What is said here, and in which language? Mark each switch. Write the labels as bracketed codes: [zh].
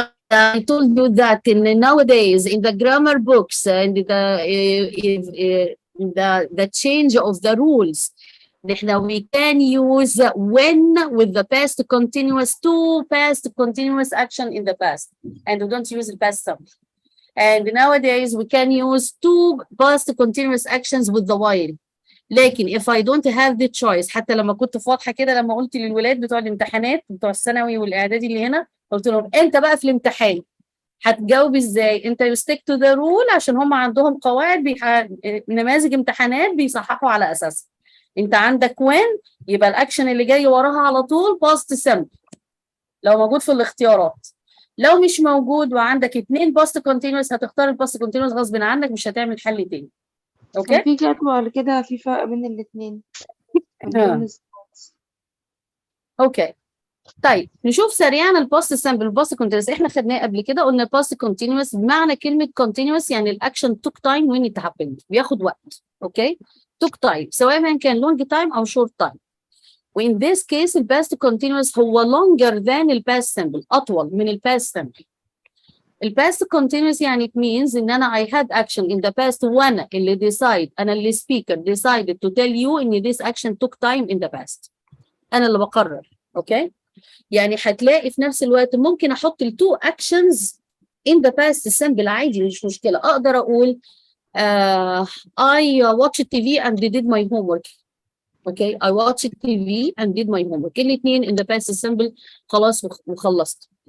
[en] I told you that nowadays in the grammar books and the change of the rules, we can use when with the past continuous, two past continuous action in the past, and we don't use the past simple. And nowadays we can use two past continuous actions with the while. [ar] لكن [en] if I don't have the choice، [ar] حتى لما كنت فاضحة كده لما قلت للولاد بتوع الامتحانات بتوع الثانوي والإعدادي اللي هنا، قلت لهم انت بقى في الامتحان هتجاوب ازاي؟ انت [en] you stick to the rule [ar] عشان هم عندهم قواعد نماذج امتحانات بيصححوا على اساسها. انت عندك when يبقى الاكشن اللي جاي وراها على طول past simple لو موجود في الاختيارات. لو مش موجود وعندك 2 past continuous هتختار الباست continuous غصب عنك، مش هتعمل حل تاني. اوكي؟ في جدول كده في فرق بين الاثنين. اوكي. طيب نشوف سريعا الباست سامبل الباست كونتينوس. احنا خدناه قبل كده، قلنا الباست كونتينوس بمعنى كلمه كونتينوس يعني الاكشن [en] took time when it happened، [ar] بياخد وقت. اوكي؟ took time سواء كان long time او short time. وin this case الباست كونتينوس هو longer than الباست simple، اطول من الباست simple. الباست كونتينوس يعني it means ان انا [en] I had action in the past [ar] وانا اللي انا اللي speaker [en] decided to tell you [ar] ان [en] this action took time in the past. [ar] انا اللي بقرر. اوكي؟ يعني هتلاقي في نفس الوقت ممكن احط التو اكشنز in the past simple عادي، مش مشكله. اقدر اقول [en] I watched TV and did my homework. Okay I watched TV and did my homework. الاثنين in the past simple [ar] خلاص وخلصت.